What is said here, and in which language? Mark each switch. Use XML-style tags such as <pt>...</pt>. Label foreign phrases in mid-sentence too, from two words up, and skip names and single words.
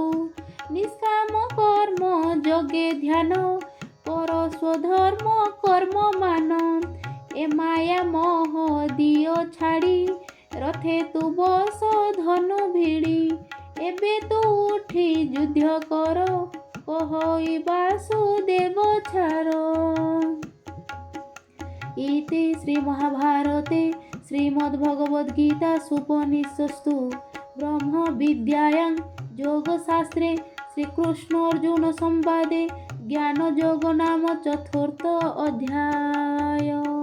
<or>ନିଷ୍କାମ କର୍ମ ଯୋଗେ ଧ୍ୟାନ କର ସ୍ୱଧର୍ମ କର୍ମ ମାନ। ଏ ମାୟା ମୋହ ଦିଅ ଛାଡ଼ି ରଥେ ତୁ ବସ ଧନୁ ଭିଡ଼ି। ଏବେ ତୁ ଉଠି ଯୁଦ୍ଧ କର କହଇ ବାସୁଦେବ ଛାର।</or> <sa>इति श्री महाभारते श्रीमद्भगवद्गीतासूपनिषत्सु ब्रह्म विद्यायां योगशास्त्रे श्रीकृष्ण अर्जुन संवादे ज्ञान योग नाम चतुर्थ अध्याय।</sa>